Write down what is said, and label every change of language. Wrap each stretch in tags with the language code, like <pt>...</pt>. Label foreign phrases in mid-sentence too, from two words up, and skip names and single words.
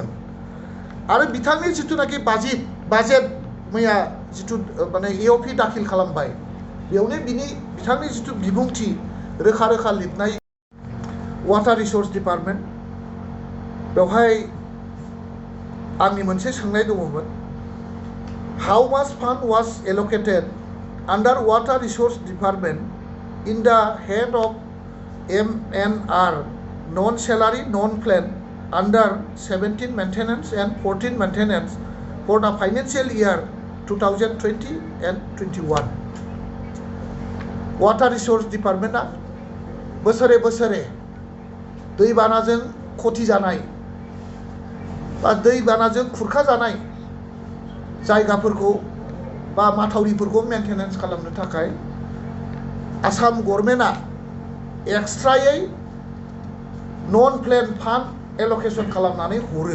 <brx>आरो बिथांनि जिथुनाखि बाजेट मैया जिथु माने EOP दाखिल खालामबाय, बेयावनो बिथांनि जिथु बिबुंथि रोखा रोखा लिरनाय</brx> <en>water resource department,</en> <brx>बेवहाय आंनि मोनसे सोंनाय दङमोन।</brx> <en>How much fund was allocated under water resource department in the head of MNR non salary non plan under 17 maintenance and 14 maintenance for the financial year 2020 and 21. water resource department</en> <brx>बोसोरे दैबानाजों खथि जानाय बा दैबानाजों खुरखा जानाय जायगाफोरखौ बा माथावरिफोरखौ मेंटेनेंस खालामनो थाखाय आसाम गभर्नमेन्टआ एक्सट्रायै</brx> <en>non plan fund allocation</en> <brx>खालामनानै हरो।</brx>